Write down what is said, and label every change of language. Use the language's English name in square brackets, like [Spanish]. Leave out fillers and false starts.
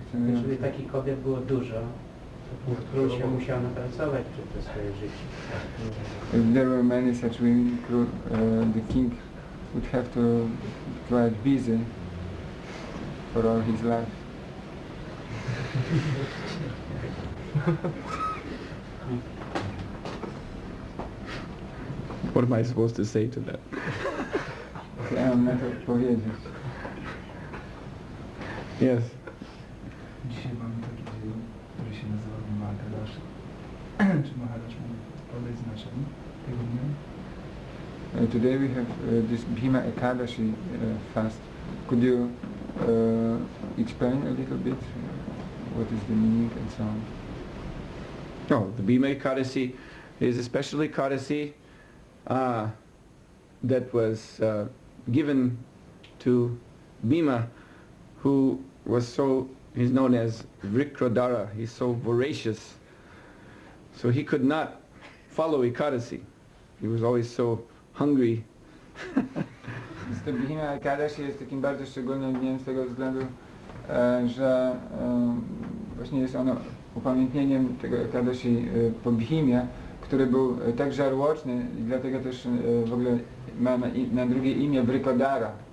[Polish] Jeżeli takich kobiet było dużo, to król się musiał napracować przez to swoje życie. [English] If there were many such women, the king would have to get busy for all his life. What am I supposed to say to that? [Polish] Ja mam na to powiedzieć. [English] Yes. [Polish] Dzisiaj mamy taki dzień, który się nazywa Maharash. Czy Maharash mógł podać znaczenie tego dnia? [English] Today we have this Bhima Ekadashi fast. Could you explain a little bit what is the meaning and so on? Oh, the Bhima Ekadasi is a special Ekadasi that was given to Bhima, who was he's known as Vikrodara, he's so voracious. So he could not follow Ekadasi. He was always so hungry. [Polish] Więc to Bhima Ekadashi jest takim bardzo szczególnym dniem z tego względu, że właśnie jest ono upamiętnieniem tego Ekadashi po Bhimie, który był tak żarłoczny i dlatego też w ogóle ma na drugie imię Vrikodara.